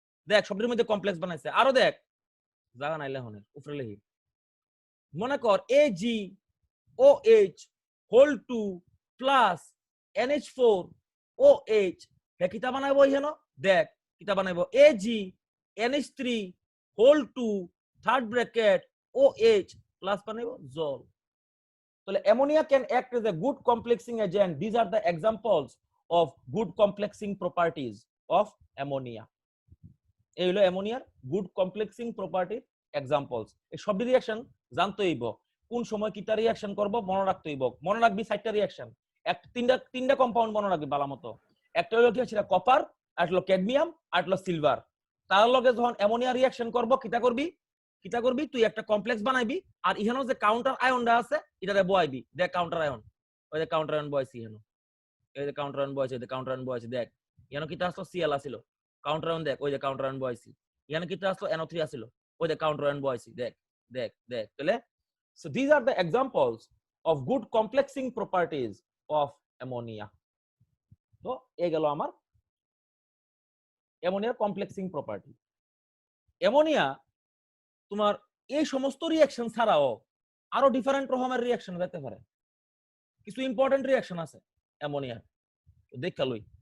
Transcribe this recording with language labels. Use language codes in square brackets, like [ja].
[bn] দেখ সবটির মধ্যে কমপ্লেক্স বানাইছে। আরো দেখ জায়গা নাইলে হনে উপরে লিখি, মনে কর AgOH whole 2 প্লাস NH4OH হে কিতা বানাইব এখানে, দেখ কিতা বানাইব AgNH3 whole to third bracket OH plus বানাইব জল। [en] তাহলে ammonia can act as a good complexing agent. These are the examples of good complexing properties of ammonia. [bn] এই হলো অ্যামোনিয়ার গুড কমপ্লেক্সিং প্রপার্টির এক্সাম্পলস। এই সব রিঅ্যাকশন জানতে হইব, কোন সময় কিটা রিঅ্যাকশন করব মনে রাখতে হইব। মনে রাখবি 4টা রিঅ্যাকশন, তিনটা কম্পাউন্ড মনে রাখবি ভালো মতো। একটা হলো কি ছিল কপার, আর হলো ক্যাডমিয়াম, আর হলো সিলভার। তার লগে যখন অ্যামোনিয়া রিঅ্যাকশন করব কিটা করবি তুই একটা কমপ্লেক্স বানাইবি, আর ইহানো যে কাউন্টার আয়নটা আছে এটারে বয়াইবি। দেখ কাউন্টার আয়ন, ওই যে কাউন্টার আয়ন বয়াইছি ইহানো, এই যে কাউন্টার আয়ন বয়াইছে, এই যে কাউন্টার আয়ন বয়াইছে। দেখ ইহানো কিটা আসলো সিএল আসিল, কাউন্টার আয়ন দেখ, ওই যে কাউন্টার আয়ন বয়াইছি। ইয়ানে কিটা আসলো NO3 আসিল, ওই যে কাউন্টার আয়ন বয়াইছি। দেখ দেখ দেখ তাহলে [en] so these are the examples of good complexing properties of ammonia. [bn] তো এই গেল আমার অ্যামোনিয়ার কমপ্লেক্সিং প্রপার্টি। অ্যামোনিয়া তোমার এই সমস্ত রিঅ্যাকশন ছাড়াও আরো ডিফারেন্ট রকমের রিঅ্যাকশন হতে পারে। কিছু ইম্পর্টেন্ট রিঅ্যাকশন আছে অ্যামোনিয়ার, দেখা লই।